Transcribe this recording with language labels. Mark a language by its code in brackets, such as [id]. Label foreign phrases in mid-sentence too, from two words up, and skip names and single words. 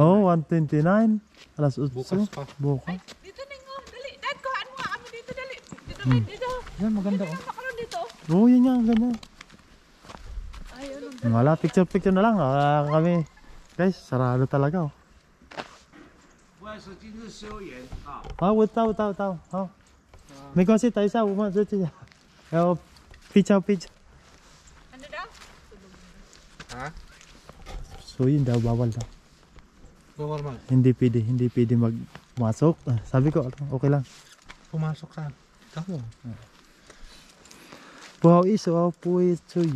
[tl] 129. Alas 8. Bukas pa. Bukas. Dito ningo, dali. Dad, kuhaan mo nga kami dito, dali. Dito, dito. Yan, maganda Makaroon dito. Yan nga, ganyan. Ayun. Wala, picture na lang. Kami. Guys, sarado talaga [zh] 我到。好，没关系，等一下我们这样。然后 picture。 [tl] Ano daw? Ha? So yun daw, bawal daw. Bawal mag. Hindi pwede magmasok. Sabi ko, okay lang. Pumasok ka. Ikaw. Wow, iso po ito yun.